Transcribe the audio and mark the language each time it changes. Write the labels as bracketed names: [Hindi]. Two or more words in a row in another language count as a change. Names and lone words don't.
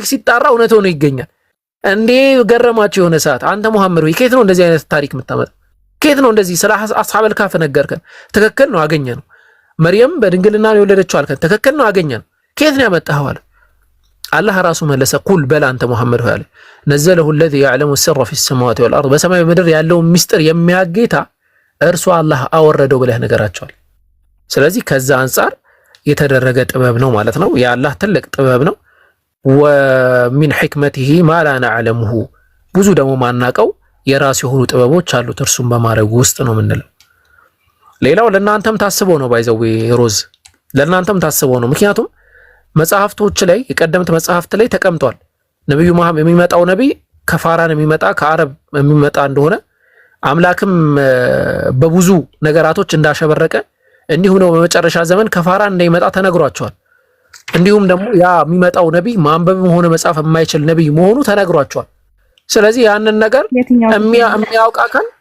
[Amharic] ሲጣራ እውነት ሆኖ ይገኛል እንዴ ገረማቸው የሆነ ሰዓት አንተ መሐመድ ወይ ከየት ነው እንደዚህ አይነት ታሪክ የምታመጣው ከየት ነው እንደዚህ ስለ አስሐበል ካፍ ነገርከን ትክክል ነው አገኘነው መርየም በድንግልና ነው የወለደችው አልከን ትክክል ነው አገኘነው ከየት ነው ያመጣኸው አለ አላህ ራሱ መለሰ ቁል በላ አንተ መሐመድ ሆይ አለ ነዘለሁ [Arabic] الذي يعلم السر في السماوات والارض [Amharic] በሰማይ ምድር ያለው ሚስጥር የሚያጌታ እርሱ አላህ አወረደው ብለህ ነገራቸዋል ስለዚህ ከዛ አንፃር የተደረገ ጥበብ ነው ማለት ነው የአላህ ትልቅ ጥበብ ነው [Arabic] ومن حكمته ما لا نعلمه [Amharic] ብዙ ደግሞ ማናቀው የራስ የሆኑ ጥበቦች አሉት እርሱም በማረግ ውስጥ ነው ምንለው ሌላው ለናንተም ታስቦ ነው ባይዘው ሮዝ ለናንተም ታስቦ ነው ምክንያቱም መጽሐፍቶች ላይ የቀደምት መጽሐፍት ላይ ተቀምጧል ነብዩ መሐመድ የሚመጣው ነብይ ከፋራን የሚመጣ ከአረብ የሚመጣ እንደሆነ አምላክም በብዙ ነገራቶች እንዳሸበረቀ እንዲሁ ነው በመጨረሻ ዘመን ከፋራን እንደሚመጣ ተነግሯቸዋል እንዲሁም ደግሞ ያ የሚመጣው ነብይ ማንበብም ሆነ መጻፍ የማይችል ነብይ መሆኑ ተነግሯቸዋል ስለዚህ ያንን ነገር የሚያውቅ አካል